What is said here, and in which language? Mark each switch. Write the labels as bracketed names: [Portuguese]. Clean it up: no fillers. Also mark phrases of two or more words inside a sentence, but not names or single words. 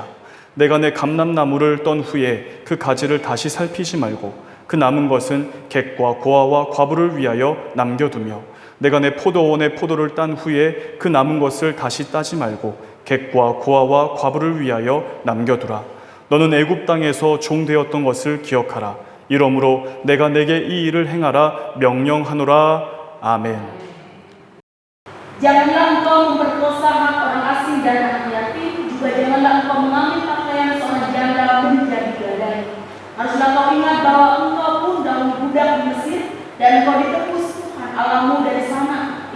[Korean] 내가 내 감람나무를 떤 후에 그 가지를 다시 살피지 말고 그 남은 것은 객과 고아와 과부를 위하여 남겨두며 내가 내 포도원의 포도를 딴 후에 그 남은 것을 다시 따지 말고 객과 고아와 과부를 위하여 남겨두라. 너는 애굽 땅에서 종되었던 것을 기억하라. 이러므로 내가 내게 이 일을 행하라 명령하노라. 아멘. [Indonesian] Janganlah engkau memperkosa hak orang asing dan anak yatim, juga janganlah engkau mengambil pakaian seorang janda menjadi gadai. Haruslah kau ingat bahwa engkau pun dahulu budak di Mesir, dan engkau ditebus Tuhan Allahmu dari sana.